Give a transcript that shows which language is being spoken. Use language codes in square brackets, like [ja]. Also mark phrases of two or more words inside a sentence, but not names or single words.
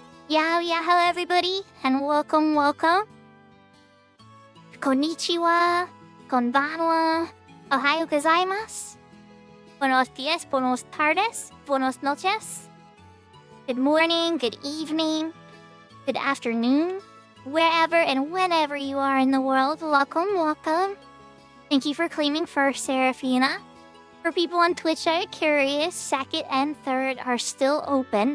[en] Hello everybody, and welcome. [ja] こんにちは、こんばんは、おはようございます, [es] buenos dias, buenos tardes, buenos noches. [en] Good morning, good evening, good afternoon, wherever and whenever you are in the world, welcome. Thank you for claiming first, Seraphina. For people on Twitch that are curious, second and third are still open.